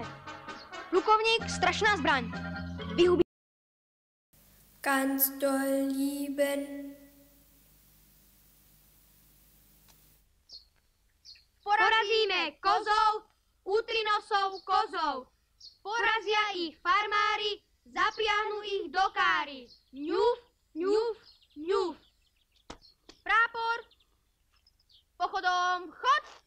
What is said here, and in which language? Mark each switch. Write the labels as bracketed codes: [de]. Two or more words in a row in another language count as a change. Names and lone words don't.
[sk] Plukovník, strašná zbraň. Vyhubí. [de] Ganz doll lieben. [sk] Porazíme kozov, útrinosov kozov. Porazia ich farmári, zapriahnu ich do káry. Ňuf, ňuf, ňuf. Prápor, pochodom chod.